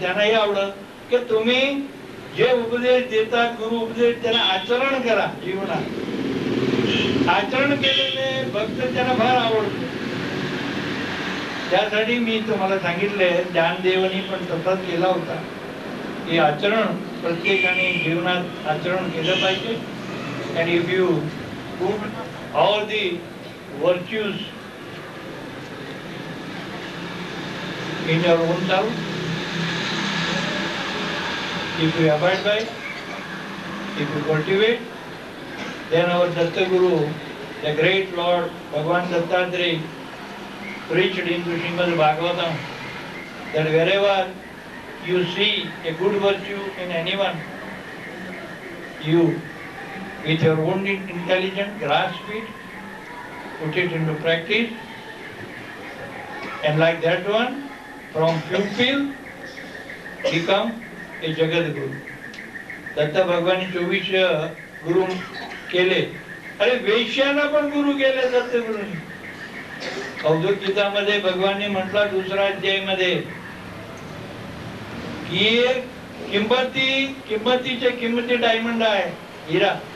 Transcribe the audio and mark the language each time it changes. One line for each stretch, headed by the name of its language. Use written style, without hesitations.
Marathi: त्यांना हे आवडत की तुम्ही जे उपदेश देतात, गुरु उपदेश, त्यांना आचरण करा. जीवनात आचरण केलेले भक्त त्यांना फार आवडतो. त्यासाठी मी तुम्हाला सांगितले, ज्ञानदेवानी पण तसाच केला होता की आचरण प्रत्येकाने जीवनात आचरण केलं पाहिजे.
English: and if you put all the virtues in your own self, if you abide by, if you cultivate, then our Datta Guru, the great Lord Bhagavan Dattatreya, preached in Srimad Bhagavatam that wherever you see a good virtue in anyone, you with your own intelligence grasp it, put it into practice, and like that one, from pupil become a Jagat Guru.
Marathi: Datta भगवान 24 गुरु केले. अरे वेश्याला पण गुरु केले दत्त गुरुनी. अवधूत गीतामध्ये भगवानने म्हटला 2रा अध्याय मध्ये की किंमतीचे किंमती डायमंड आहे, हिरा.